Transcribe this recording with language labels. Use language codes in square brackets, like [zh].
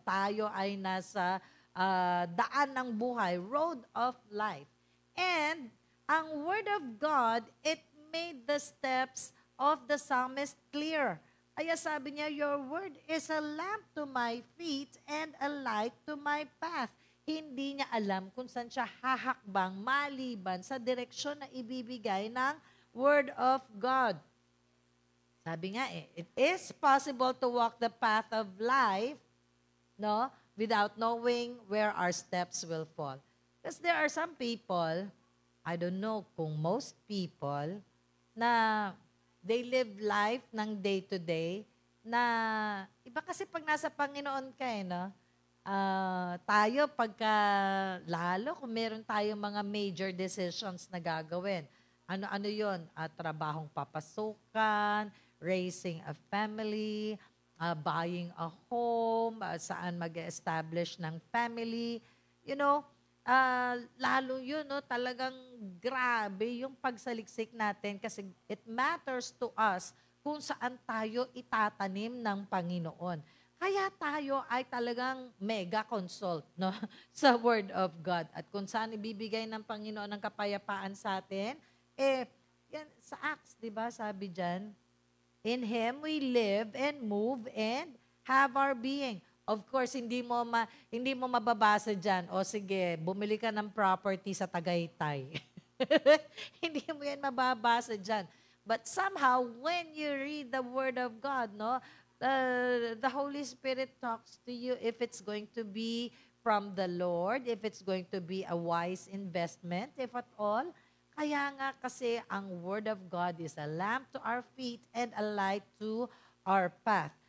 [tl] Tayo ay nasa daan ng buhay, [en] road of life. And ang word of God, it made the steps of the psalmist clear. [tl] Kaya sabi niya, [en] Your word is a lamp to my feet and a light to my path. [tl] Hindi niya alam kung saan siya hahakbang maliban sa direksyon na ibibigay ng Word of God. [en] Sabi nga it is possible to walk the path of life, no, without knowing where our steps will fall. Because there are some people, I don't know kung most people, na they live life ng day to day, [tl] na iba kasi pag nasa Panginoon ka no? Tayo pagka, lalo kung meron tayong mga major decisions na gagawin. Ano yun? Trabahong papasukan, [en] raising a family, buying a home, [tl] saan mag-establish ng [en] family. You know, [tl] lalo yun, no, talagang grabe yung pagsaliksik natin kasi [en] it matters to us [tl] kung saan tayo itatanim ng Panginoon. Kaya tayo ay talagang mega consult no, sa Word of God. At kung saan ibibigay ng Panginoon ng kapayapaan sa atin, yan, sa Acts, di ba, sabi dyan, [en] in Him we live and move and have our being. [tl] Of course, hindi mo mababasa dyan, o sige, bumili ka ng property sa Tagaytay. Hindi mo yan mababasa dyan. [en] But somehow, when you read the Word of God, no, the Holy Spirit talks to you if it's going to be from the Lord, if it's going to be a wise investment, if at all. [tl] Kaya nga kasi ang [en] Word of God is a lamp to our feet and a light to our path.